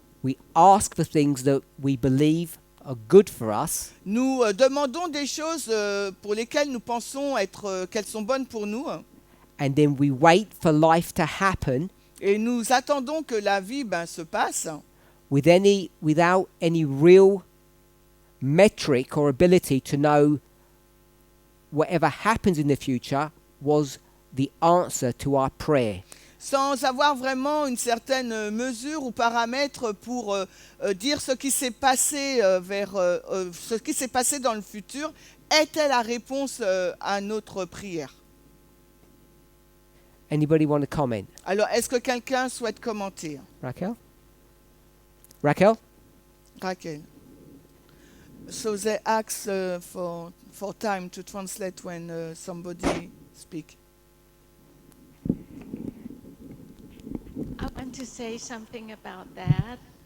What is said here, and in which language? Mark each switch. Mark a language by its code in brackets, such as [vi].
[en] We ask for things that we believe are good for us, [fr] Nous demandons des choses pour lesquelles nous pensons qu'elles sont bonnes pour nous, [en] and then we wait for life to happen [fr] et nous attendons que la vie se passe [en] without any real metric or ability to know whatever happens in the future was the answer to our prayer. [fr] sans avoir vraiment une certaine mesure ou paramètre pour dire ce qui s'est passé ce qui s'est passé dans le futur était la réponse à notre prière. [en] Anybody want to comment? [fr] Alors, est-ce que quelqu'un souhaite commenter? Raquel? Raquel? Raquel. [en] So they ask for time to translate when somebody speak. I want to say something about that.